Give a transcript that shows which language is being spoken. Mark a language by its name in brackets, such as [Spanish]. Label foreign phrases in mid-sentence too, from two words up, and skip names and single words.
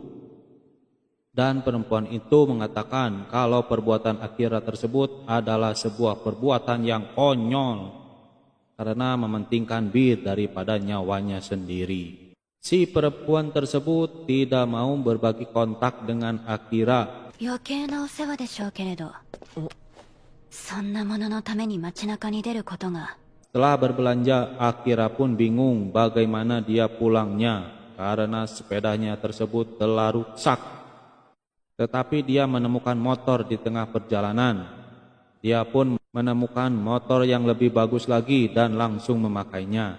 [Indonesian] Dan perempuan itu mengatakan kalau perbuatan Akira tersebut adalah sebuah perbuatan yang konyol karena mementingkan bir daripada nyawanya sendiri. Si perempuan tersebut tidak mau berbagi kontak dengan Akira. [Japanese] 余計なお世話でしょうけれど、そんなもののために街中に出ることが [Indonesian] Setelah berbelanja, Akira pun bingung bagaimana dia pulangnya karena sepedanya tersebut telah rusak. Tetapi dia menemukan motor di tengah perjalanan. Dia pun menemukan motor yang lebih bagus lagi dan langsung memakainya.